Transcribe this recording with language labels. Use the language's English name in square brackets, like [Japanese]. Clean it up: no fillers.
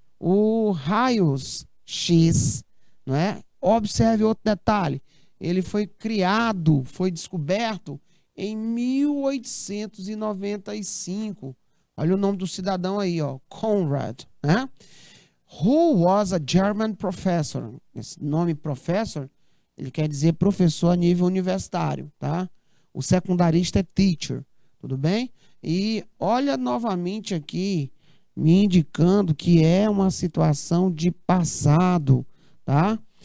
[Portuguese] O raios-x, não é? Observe outro detalhe. Ele foi criado, foi descoberto em 1895 Olha o nome do cidadão aí, ó, Conrad, né? [English] Who was a German professor? [Portuguese] Esse nome professor, ele quer dizer professor a nível universitário, tá? O secundarista é teacher, tudo bem? E olha novamente aqui, me indicando que é uma situação de passado, tá?